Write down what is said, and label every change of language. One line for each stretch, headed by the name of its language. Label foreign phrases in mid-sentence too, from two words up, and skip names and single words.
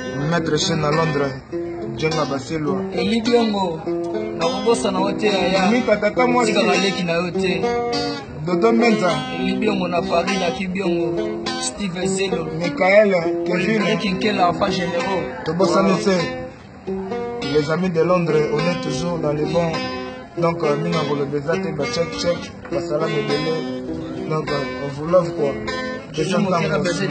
Lingala: Maître Chen à Londres, Djenga Basilwa. Eli Biongo, na kobosa na yo te, yaya. Mimi tata mwasi. Sika baleki na yo te. Dodo Menza. Eli Biongo na Paris, na Ki Biongo. Steve Zelo. Michael, Kevin. Olivier Kinkela, Alpha Généraux. Tobosani se.
French: Les amis de Londres, on est toujours dans les bons. Donc, euh,
Lingala: minga ngolo bezate, ba check, check, ba salam ebele.
French: Donc, euh, on vous love, quoi. Toujours mon cœur a Déjà, besoin de